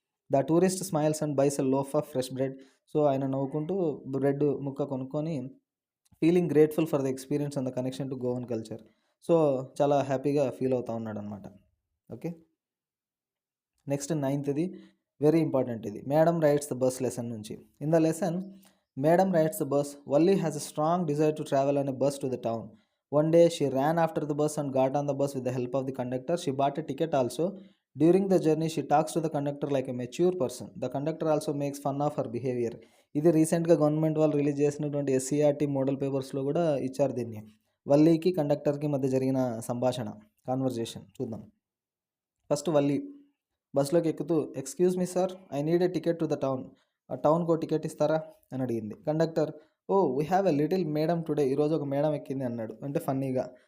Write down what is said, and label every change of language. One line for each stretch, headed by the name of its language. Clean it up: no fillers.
English: The tourist smiles and buys a loaf of fresh bread.
Telugu: So ఆయన నవ్వుకుంటూ bread ముక్క కొనుక్కొని
English: Feeling grateful for the experience and the connection to Goan culture.
Telugu: So చాలా హ్యాపీగా feel అవుతూ ఉన్నాడు అనమాట. Okay, next 9th very important, ఇది madam rides the bus lesson నుంచి.
English: In the lesson madam rides the bus, Valli has a strong desire to travel on a bus to the town. One day she ran after the bus and got on the bus with the help of the conductor. She bought a ticket also. During the journey, she talks to the conductor like a mature person. The conductor also makes fun of her behavior.
Telugu: ఇది రీసెంట్గా government వాళ్ళు release చేసినటువంటి SCERT model పేపర్స్లో కూడా ఇచ్చారు దీన్ని. వల్లీకి కండక్టర్కి మధ్య జరిగిన సంభాషణ, కాన్వర్జేషన్ చూద్దాం.
English: first
Telugu: వల్లి బస్సులోకి ఎక్కుతూ,
English: Excuse me sir, I need a ticket to the town.
Telugu: ఆ టౌన్కి టికెట్ ఇస్తారా అని అడిగింది. Conductor,
English: oh we have a little madam today,
Telugu: ఈరోజు ఒక మేడం ఎక్కింది అన్నాడు, అంటే ఫన్నీగా.